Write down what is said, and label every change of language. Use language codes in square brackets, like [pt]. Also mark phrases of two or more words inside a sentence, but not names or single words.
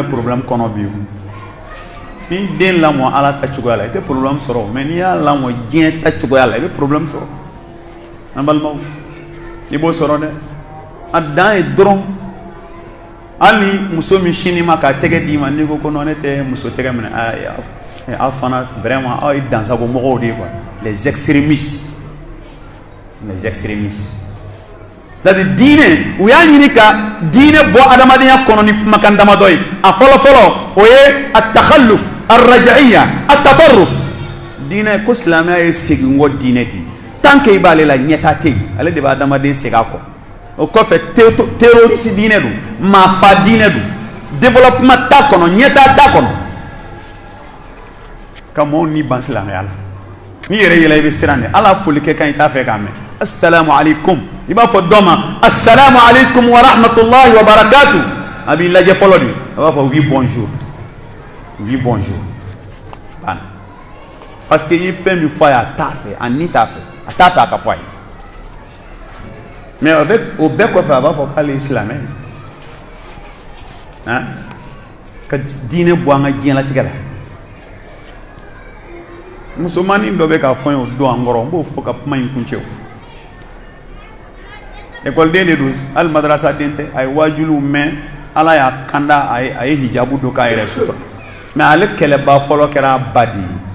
[bm] problème kɔnɔ bi ni den lamɔ ala ta cogoya la i tɛ problème sɔrɔ mais n'i y'a lamɔ diɲɛ ta cogoya la i bɛ problème sɔrɔ an balimaw i b'o sɔrɔ dɛ a dan ye dɔrɔn hali muso min sini ma k'a tɛgɛ d'i ma n'i ko ko non ne tɛ muso tɛgɛ minɛ aw fana vraiment aw ye dansago mɔgɔw de ye quoi [fr] les extrémistes [bm] c'est-à-dire diinɛ u y'a ɲini ka diinɛ bɔ adamadenya kɔnɔ ni kumakan damadɔ ye a fɔlɔ-fɔlɔ o ye [ar] التخلف الرجعية التطرف [bm] diinɛ ko silamɛya ye segin kɔ diinɛ de [fr] tant que [bm] i b'ale la ɲɛta tɛ yen ale de b'a adamaden segin a kɔ o kɔfɛ terroriste diinɛ don maafa diinɛ don développement t'a kɔnɔ ɲɛta t'a kɔnɔ ka mɔɔw ni ban silamɛya la n'i yɛrɛ yɛlɛ i bɛ siran de ala foli kɛ kan i t'a fɛ k'a mɛn [ar] السلام عليكم [bm] i b'a fɔ dɔ ma [ar] السلام عليكم ورحمة الله وبركاته [bm] a b'i lajɛ fɔlɔ de a b'a fɔ [fr] oui bonjour [bm] banna [fr] parce que [bm] i ye fɛn min fɔ a ye a t'a fɛ a ni t'a fɛ a t'a fɛ a ka fɔ a ye [fr] mais avec [bm] o bɛɛ kɔfɛ a b'a fɔ k'ale ye silamɛ ye ka diinɛ bɔ an ka diɲɛlatigɛ la musomanin dɔ bɛ k'a fɔ n ye o don an kɔrɔ n b'o fɔ ka kuma in kuncɛ o ekɔliden de don hali madarasa den tɛ a ye wajuliw mɛn ala y'a kanda a ye hijabu don k'a yɛrɛ sutura mais ale kɛlɛba fɔlɔ kɛra a ba de ye